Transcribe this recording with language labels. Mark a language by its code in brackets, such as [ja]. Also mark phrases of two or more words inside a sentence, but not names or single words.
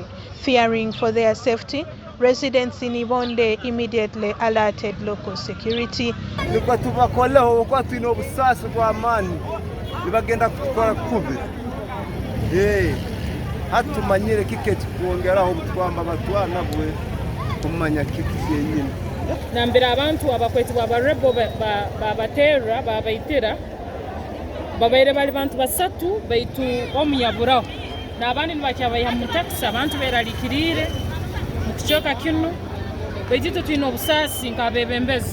[en] Fearing for their safety, residents in Ibonde immediately alerted local security. [nyo] Nambira abantu abakweti babarebo babatera babaitira babaire bali bantu basatu baitu omuyaburaho nabandi nibakyabayiha mu taxi abantu beralikirire mu kichoka kino baitu twine obusasi nkabebembezi